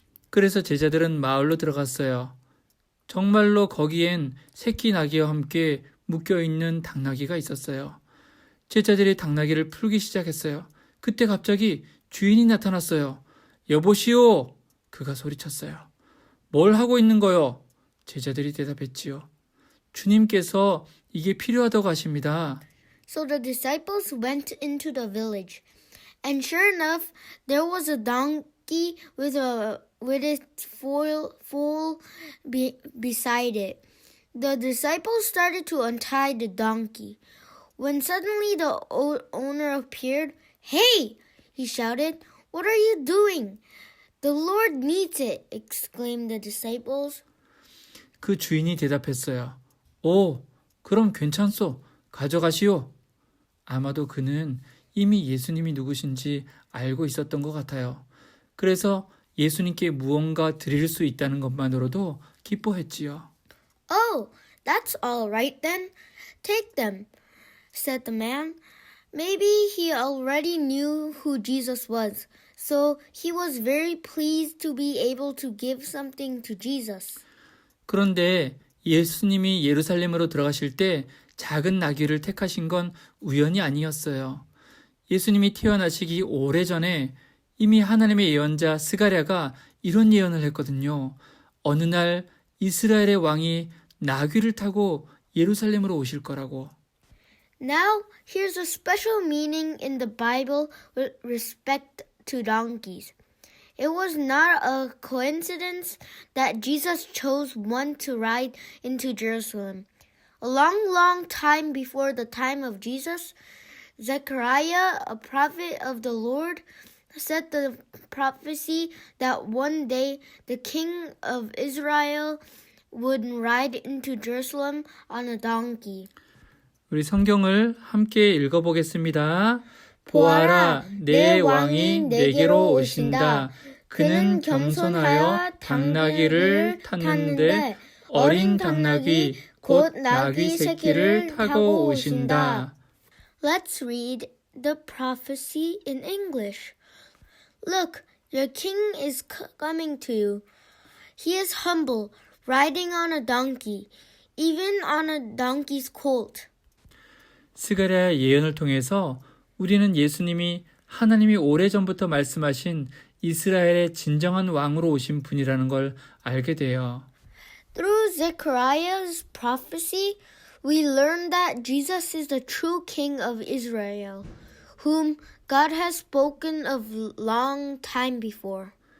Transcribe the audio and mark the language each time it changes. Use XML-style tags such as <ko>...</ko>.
<ko>그래서 제자들은 마을로 들어갔어요. 정말로 거기엔 새끼 나귀와 함께 묶여있는 당나귀가 있었어요. 제자들이 당나귀를 풀기 시작했어요. 그때 갑자기 주인이 나타났어요. 여보시오! 그가 소리쳤어요. 뭘 하고 있는 거요? 제자들이 대답했지요. 주님께서 이게 필요하다고 하십니다.</ko> <en>So the disciples went into the village, and sure enough, there was a donkey with its foal beside it. The disciples started to untie the donkey, when suddenly the owner appeared. Hey! He shouted. What are you doing? The Lord needs it, exclaimed the disciples.</en> <ko>그 주인이 대답했어요. 오, 그럼 괜찮소. 가져가시오. 아마도 그는 이미 예수님이 누구신지 알고 있었던 것 같아요. 그래서 예수님께 무언가 드릴 수 있다는 것만으로도 기뻐했지요.</ko> <en>Oh, that's all right then. Take them, said the man. Maybe he already knew who Jesus was, so he was very pleased to be able to give something to Jesus.</en> <ko>그런데 예수님이 예루살렘으로 들어가실 때 작은 나귀를 택하신 건 우연이 아니었어요. 예수님이 태어나시기 오래전에 이미 하나님의 예언자 스가랴가 이런 예언을 했거든요. 어느 날 이스라엘의 왕이 나귀를 타고 예루살렘으로 오실 거라고.</ko> <en>Now, here's a special meaning in the Bible with respect to donkeys. It was not a coincidence that Jesus chose one to ride into Jerusalem. A long time before the time of Jesus, Zechariah, a prophet of the Lord, said the prophecy that one day the king of Israel would ride into Jerusalem on a donkey.</en> <ko>우리 성경을 함께 읽어보겠습니다. 보아라, 내 왕이 내게로 오신다. 그는 겸손하여 당나귀를 탔는데 어린 당나귀 곧 나귀 새끼를 타고 오신다.</ko> <en>Let's read the prophecy in English. Look, Your king is coming to you. He is humble, riding on a donkey, even on a donkey's colt.</en> <ko>스가랴의 예언을 통해서 우리는 예수님이 하나님이 오래전부터 말씀하신 이스라엘의 진정한 왕으로 오신 분이라는 걸 알게 돼요.</ko> <en>Through Zechariah's prophecy, we learn that Jesus is the true king of Israel, whom God has spoken of long time before.</en>